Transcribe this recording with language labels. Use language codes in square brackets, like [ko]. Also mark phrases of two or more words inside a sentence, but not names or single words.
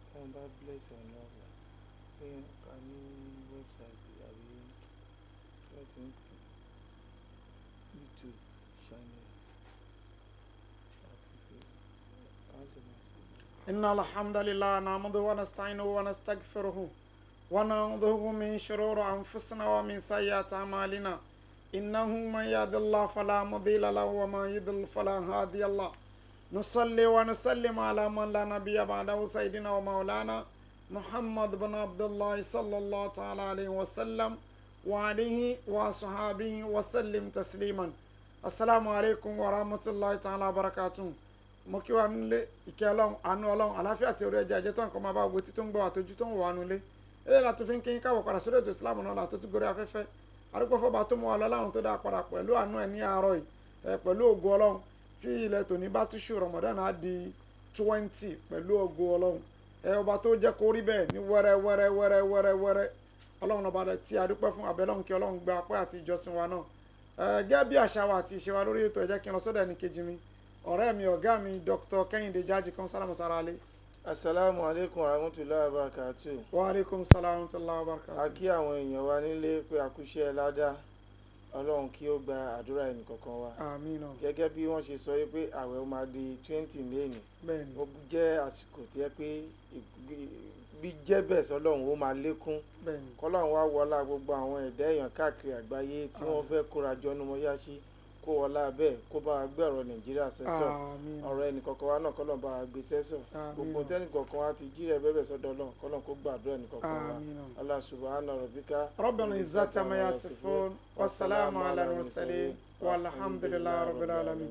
[yo] bá bless ẹ̀ náà wà pé ká ní wẹ́bsáìtì àbí wọ́n ti ń pè [en] YouTube channel [yo] àti Facebook láti máa ṣe. [ar] إن الحمد لله نحمده ونستعينه ونستغفره ونعوذ من شرور أنفسنا ومن سيئات أعمالنا إنه من يهد الله فلا مضل له ومن يضلل فلا هادي له نصلي ونسلم على من لا نبي بعده سيدنا ومولانا محمد بن عبد الله صلى الله تعالى عليه وسلم وعليه وصحابه وسلم تسليما السلام عليكم ورحمة الله تعالى وبركاته [yo] mo kí wa nílé ìkẹ́ ọlọ́run àánú ọlọ́run àláfíà àti orí ẹja ẹjẹ́ tó nǹkan máa bá gbogbo tí tó ń gbọ́ àtọ́jú tó ń wà nulẹ̀ eléyìí la tó fi ń kí káwọ̀ padà sórí ètò ìsìlámù náà la tó tún gorí afẹ́fẹ́ arúgbó fọba tó mú wa lọ láwọn tó dáa padà pẹ̀lú àánú ẹ̀ ní àárọ̀ yìí pẹ̀lú ògo ọlọ́run tí ilẹ̀ tòní bá túṣu Ramadan á di 20 pẹ̀lú ògo ọlọ́run ọba tó jẹ́ kó rí bẹ́ẹ̀ ní wẹ́rẹ́ ọlọ́run ọba tí a dúpẹ́ fún abẹ́lọ́run kí ọlọ́run gba apẹ́ àti ìjọsìn wa náà gẹ́gẹ́ bí àṣà wa àti ìṣe wa lórí ètò ẹ jẹ́ kí n lọ sọ́dọ̀ ẹnì kejì mi ọ̀rẹ́ mi ọ̀gá mi Dr. Kẹ́hìndé Jájí kan sálámù sára alẹ́. [ar] السلام عليكم ورحمة الله وبركاته. وعليكم السلام ورحمة الله وبركاته. [yo] A kí àwọn èèyàn wa nílé pé àkúṣe ládá ọlọ́run kí ó gba àdúrà ẹnìkọ̀ọ̀kan wa. Àmín. Gẹ́gẹ́ bí wọ́n ṣe sọ pé àwẹ̀ ó máa di 20 lẹ́yìn. Bẹ́ẹ̀ni. Ó jẹ́ àsìkò tí ẹ pé bí jẹ́ bẹ́ẹ̀ sọlọ́run ó máa lékún. Bẹ́ẹ̀ni. Kọ́lọ́run wá wọlá gbogbo àwọn ẹ̀dá èèyàn káàkiri àgbáyé tí wọ́n fẹ́ kóra jọ ní mọ́yáṣí kó wọlá bẹ́ẹ̀ kó bá wa gbé ọ̀rọ̀ Nàìjíríà sẹ́sọ̀ ọ̀rọ̀ ẹnìkọ̀ọ̀kan wa náà kọ́lọ́n bá wa gbé sẹ́sọ̀ gbogbo tẹ́nìkọ̀ọ̀kan wa ti jí rẹ̀ bẹ́ẹ̀ sọ́dọ̀ Ọlọ́run kọ́lọ́n kó gbàdúrà ẹnìkọ̀ọ̀kan wa [ar] الله سبحان ربك رب العزة عما يصفون والسلام على المرسلين والحمد لله رب العالمين.